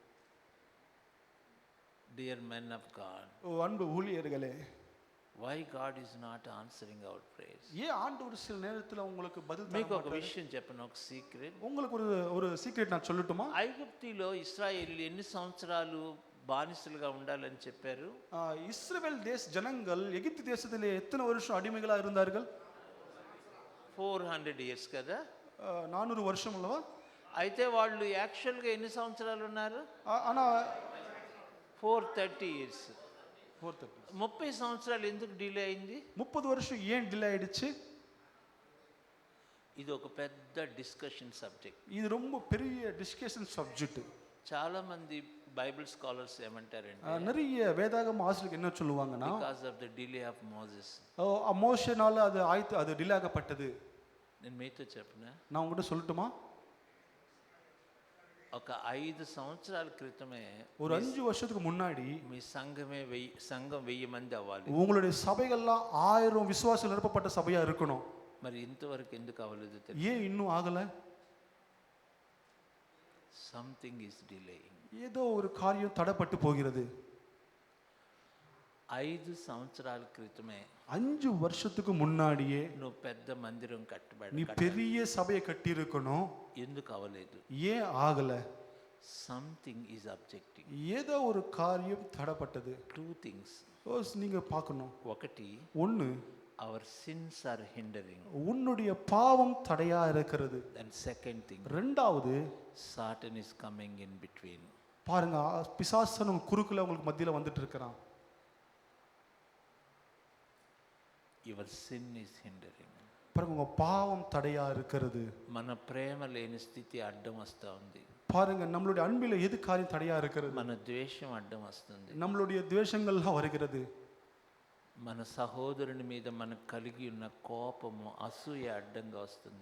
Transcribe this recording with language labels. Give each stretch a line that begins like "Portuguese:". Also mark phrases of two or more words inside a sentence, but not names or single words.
English: dear men of God,
Tamil: அன்பு ஊழியர்களே,
English: why God is not answering our prayers?
Tamil: ஏன் ஆண்டவர் சில நேரத்துல உங்களுக்கு பதில் தர
Telugu: మీకు ఒక
Tamil: மாட்டாரு?
Telugu: విషయం చెప్పను, ఒక సీక్రెట్.
Tamil: உங்களுக்கு ஒரு సీక్రెట్ நான் சொல்லட்டுமா?
Telugu: ఐగుప్తిలో ఇశ్రాయేలీయులు ఎన్ని సంవత్సరాలు బానిసలుగా ఉండాలని చెప్పారు?
Tamil: இஸ்ரவேல் ஜனங்கள் எகிப்து தேசத்திலே எத்தனை வருஷம் அடிமைகளா இருந்தார்கள்?
Telugu: 400 years కదా.
Tamil: 400 வருஷம் அல்லவா?
Telugu: అయితే వాళ్ళు యాక్చువల్ గా ఎన్ని సంవత్సరాలు ఉన్నారు?
Tamil: ஆனா
English: 430 years.
Tamil: 430.
Telugu: 30 సంవత్సరాలు ఎందుకు డిలే అయింది?
Tamil: 30 வருஷம் ஏன் டிலே ஆயிடுச்சு?
Telugu: ఇది ఒక పెద్ద
English: discussion subject.
Tamil: இது ரொம்ப பெரிய
English: discussion subject.
Telugu: చాలా మంది
English: Bible scholars
Telugu: ఏమంటారంటే,
Tamil: நிறைய வேதாகம ஆசிரியர்கள் என்ன சொல்லுவாங்கன்னா,
English: because of the delay of Moses.
Tamil: மோசேனால அது டிலே ஆகப்பட்டது.
Telugu: నేను మీతో చెప్పనా?
Tamil: நான் உங்ககிட்ட சொல்லட்டுமா?
Telugu: ఒక 5 సంవత్సరాల క్రితమే,
Tamil: ஒரு 5 வருஷத்துக்கு முன்னாடி
Telugu: మీ సంఘం 1000 మంది అవ్వాలి.
Tamil: உங்களுடைய சபைகள்லாம் 1000 விசுவாசிகள் நிரப்பப்பட்ட சபையா இருக்கணும்.
Telugu: మరి ఇంతవరకు ఎందుకు అవ్వలేదు తెలుసా?
Tamil: ஏன் இன்னும் ஆகல?
English: something is delaying.
Tamil: ஏதோ ஒரு காரியம் தடைப்பட்டு போகிறது.
Telugu: 5 సంవత్సరాల క్రితమే,
Tamil: 5 வருஷத்துக்கு முன்னாடியே
Telugu: నువ్వు పెద్ద మందిరం కట్టబడి
Tamil: நீ பெரிய சபையை கட்டி இருக்கணும்.
Telugu: ఎందుకు అవ్వలేదు?
Tamil: ஏன் ஆகல?
English: something is objecting.
Tamil: ஏதோ ஒரு காரியம் தடைப்பட்டது.
English: 2 things.
Tamil: நீங்க பார்க்கணும்.
Telugu: ఒకటి,
Tamil: ஒன்னு,
English: our sins are hindering.
Tamil: உன்னுடைய பாவம் தடையா இருக்கிறது.
English: And second thing,
Tamil: ரெண்டாவது,
English: Satan is coming in between.
Tamil: பாருங்க, பிசாசு குறுக்குல உங்களுக்கு மத்தியில வந்துட்டு இருக்கிறான்.
English: Your sin is hindering.
Tamil: பாருங்க, உங்க பாவம் தடையா இருக்கிறது.
Telugu: మన ప్రేమ లేని స్థితి అడ్డం వస్తా ఉంది.
Tamil: பாருங்க, நம்மளுடைய அன்பில எது காரியம் தடையா இருக்கிறது?
Telugu: మన ద్వేషం అడ్డం వస్తుంది.
Tamil: நம்மளுடைய ద్వేషங்கள்லாம் வருகிறது.
Telugu: మన సహోదరుని మీద మనకు కలిగి ఉన్న కోపము, అసూయ అడ్డంగా వస్తుంది.